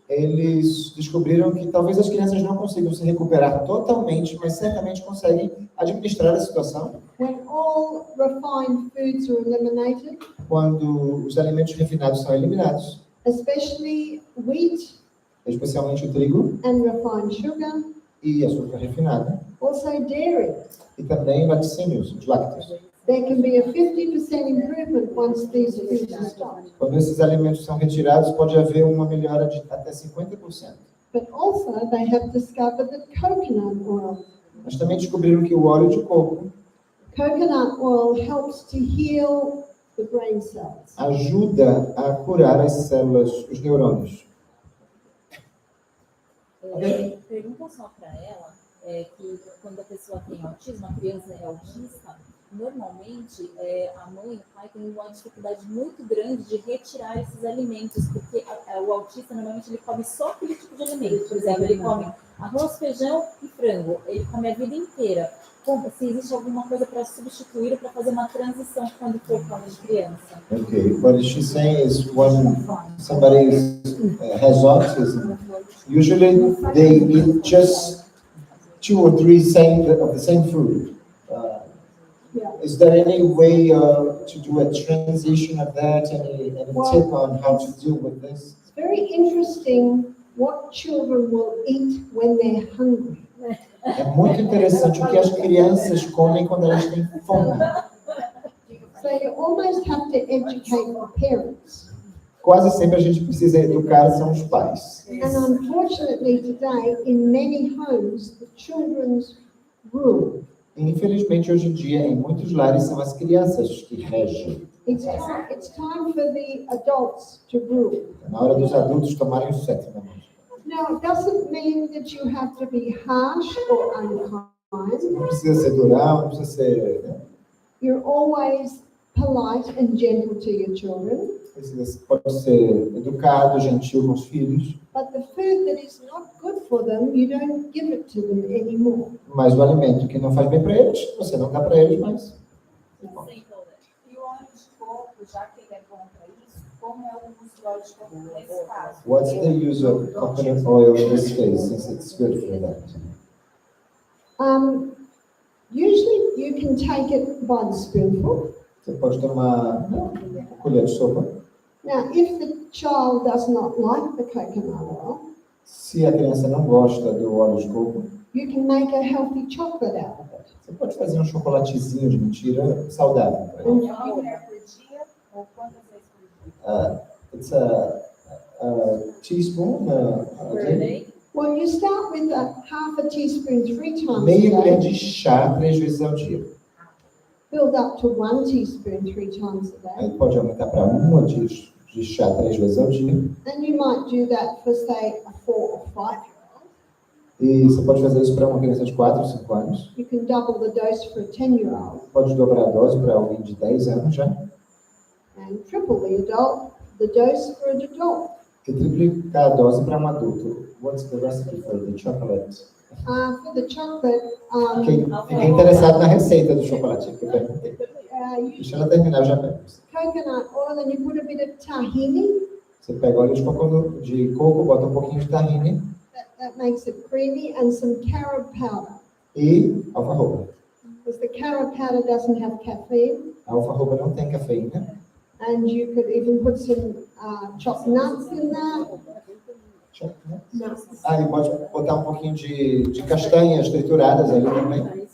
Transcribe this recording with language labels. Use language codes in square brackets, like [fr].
[pt] Eles descobriram que talvez as crianças não consigam se recuperar totalmente, mas certamente conseguem administrar a situação [en] When all refined foods are eliminated, [pt] quando os alimentos refinados são eliminados, [en] especially wheat [pt] especialmente o trigo [en] and refined sugar, [pt] e açúcar refinado, [en] also dairy. [pt] e também laticínios, os lácteos. [en] There can be a 50% improvement once these foods are stopped. [pt] Quando esses alimentos são retirados, pode haver uma melhora de até 50%. [en] But also they have discovered that coconut oil. [pt] Mas também descobriram que o óleo de coco [en] Coconut oil helps to heal the brain cells. [pt] ajuda a curar as células, os neurônios. Pergunta só para ela que quando a pessoa tem autismo, a criança é autista, normalmente a mãe e o pai têm uma dificuldade muito grande de retirar esses alimentos, porque o autista normalmente ele come só aquele tipo de alimento. Por exemplo, ele come arroz, feijão e frango, ele come a vida inteira. Se existe alguma coisa para substituir ou para fazer uma transição quando for fome de criança. [en] Okay, what she's saying is when somebody has autism, usually they eat just 2 or 3 of the same food. Is there any way to do a transition of that? Any tip on how to deal with this? It's very interesting what children will eat when they're hungry. [pt] É muito interessante o que as crianças comem quando elas têm fome. [en] So you almost have to educate the parents. [pt] Quase sempre a gente precisa educar são os pais. [en] And unfortunately today, in many homes, the children's rule. [pt] E, infelizmente, hoje em dia, em muitos lares, são as crianças que regem. [en] It's time for the adults to rule. [pt] Na hora dos adultos tomarem o cetro na mão. [en] Now, it doesn't mean that you have to be harsh or unkind. [pt] Não precisa ser durão, não precisa ser... Né? [en] You're always polite and gentle to your children. [pt] Você pode ser educado, gentil com os filhos. [en] But the food that is not good for them, you don't give it to them anymore. [pt] Mas o alimento que não faz bem para eles, você não dá para eles mais. E o óleo de coco, já que ele é bom para isso, como é o uso do óleo de coco nesse caso? [en] What's the use of coconut oil in this case, since it's good for that? Usually you can take it by the spoonful. [pt] Você pode tomar uma colher de sopa. [en] Now, if the child does not like the coconut oil, [pt] Se a criança não gosta do óleo de coco, [en] you can make a healthy chocolate out of it. [pt] você pode fazer um chocolatezinho de mentira saudável para ele. Uma colher por dia ou quantas vezes por dia? [en] It's a teaspoon a day. Well, you start with half a teaspoon 3 times [pt] Meia [en] a [pt] colher [en] day, [pt] de chá 3 vezes ao dia. [en] build up to 1 teaspoon 3 times a day. [pt] Aí pode aumentar para uma de chá 3 vezes ao dia. [en] And you might do that for, say, a 4 or 5-year-old. [pt] E você pode fazer isso para uma criança de 4 ou 5 anos. [en] You can double the dose for a 10-year-old [pt] Pode dobrar a dose para alguém de 10 anos já. [en] and triple the dose for an adult. [pt] E triplicar a dose para um adulto. [en] What's the recipe for the chocolate? For the chocolate, [pt] Quem fica interessado na receita do chocolate, que eu perguntei. [en] you [pt] Deixa ela terminar, eu já pego. [en] coconut oil and you put a bit of tahini. [pt] Você pega óleo de coco, bota um pouquinho de tahine [en] That makes it creamy, and some carob powder. [pt] e alfarroba. [en] Because the carob powder doesn't have caffeine. [pt] A alfarroba não tem cafeína. [en] And you could even put some chopped nuts in there. Nuts. [pt] E pode botar um pouquinho de castanhas trituradas ali também.